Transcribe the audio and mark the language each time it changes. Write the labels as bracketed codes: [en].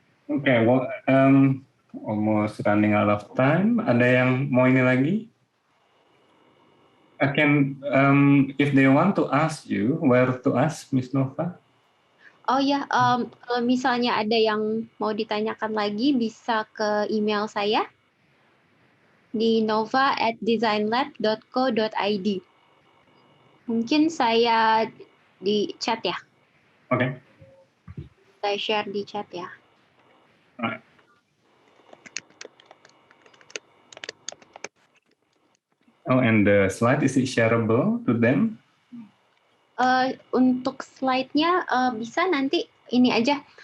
[en] Okay, well, almost running out of time. Ada yang mau ini lagi? I can, if they want to ask you, where to ask, Miss Nova? [id] Oh ya, kalau misalnya ada yang mau ditanyakan lagi, bisa ke email saya di nova@designlab.co.id. Mungkin saya di chat ya. [en] Okay. [id] Saya share di chat ya. [en] Alright. Oh, and the slide, is it shareable to them? [id] Untuk slide-nya bisa nanti ini aja.